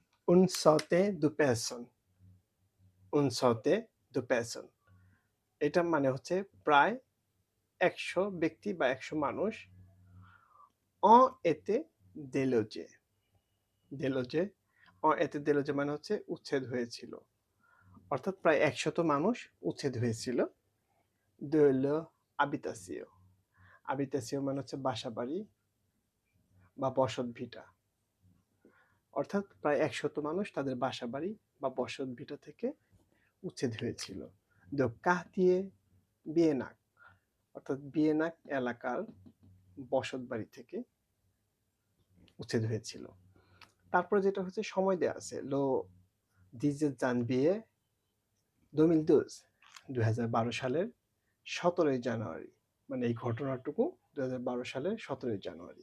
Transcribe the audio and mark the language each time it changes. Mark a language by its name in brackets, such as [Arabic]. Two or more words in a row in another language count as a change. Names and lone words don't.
[French] une centaine de personnes, une centaine de personnes। [Bangla] এটার মানে হচ্ছে প্রায় ১০০ ব্যক্তি বা ১০০ মানুষ [French] ont été délogés। délogés, ont été délogés [Bangla] মানে হচ্ছে উচ্ছেদ হয়েছিল। অর্থাৎ প্রায় ১০০ মানুষ উচ্ছেদ হয়েছিল [French] de leur habitation। [Bangla] habitation মানে হচ্ছে বাসাবাড়ি বা বসতভিটা। অর্থাৎ প্রায় ১০০ মানুষ তাদের বাসাবাড়ি বা বসতভিটা থেকে উচ্ছেদ হয়েছিল। [French] de quartier [Bangla] বিয়েনাক, অর্থাৎ বিয়েনাক এলাকার বসতবাড়ি থেকে উচ্ছেদ হয়েছিল। তারপরে যেটা হচ্ছে সময় দেয়া আছে লো 17 janvier 2012, 2012 সালের 17 জানুয়ারি, মানে এই ঘটনাটুকু 2012 সালের 17 জানুয়ারি।